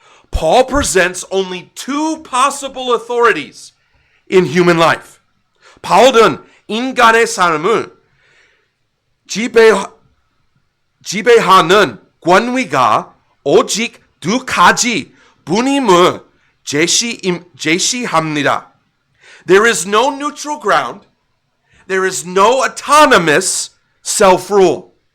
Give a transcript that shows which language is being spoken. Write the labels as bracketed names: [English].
[English] Paul presents only two possible authorities in human life. [Korean] 바울은 인간의 삶을 지배하는 권위가 오직 두 가지 분임을 제시합니다. [English] There is no neutral ground. There is no autonomous self-rule.